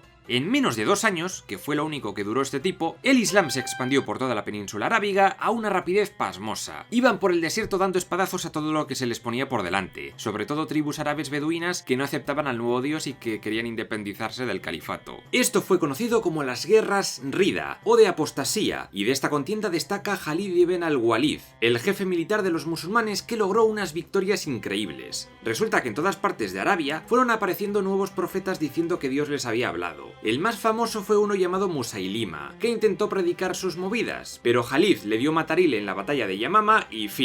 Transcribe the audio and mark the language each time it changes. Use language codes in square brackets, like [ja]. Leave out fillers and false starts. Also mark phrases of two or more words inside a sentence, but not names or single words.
[es] En menos de 2 años, que fue lo único que duró este tipo, el Islam se expandió por toda la península arábiga a una rapidez pasmosa. Iban por el desierto dando espadazos a todo lo que se les ponía por delante, sobre todo tribus árabes beduinas que no aceptaban al nuevo dios y que querían independizarse del califato. Esto fue conocido como las guerras Rida, o de apostasía, y de esta contienda destaca Khalid ibn al-Walid, el jefe militar de los musulmanes que logró unas victorias increíbles. Resulta que en todas partes de Arabia fueron apareciendo nuevos profetas diciendo que Dios les había hablado. El más famoso fue uno llamado Musailima, que intentó predicar sus movidas, pero Khalid le dio matarile en la batalla de Yamama y fin.